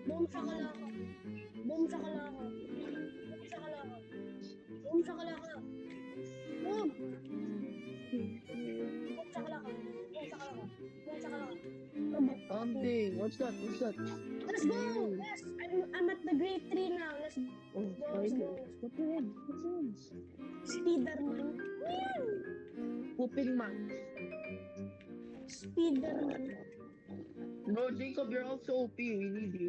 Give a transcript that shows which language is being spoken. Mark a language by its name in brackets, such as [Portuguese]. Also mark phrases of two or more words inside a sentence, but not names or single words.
[English] shakalaka. Boom shakalaka. Boom shakalaka. Boom shakalaka. Boom! Boom shakalaka. Boom shakalaka. Boom shakalaka. Something. What's that? What's that? Let's go! Yes! I'm at the grade 3 now. Let's go. Oh, Let's go. spiders. What the hell? What's that? Spiderman. Meow! Pooping man. Spiderman. Bro, Jacob, you're also OP. We need you.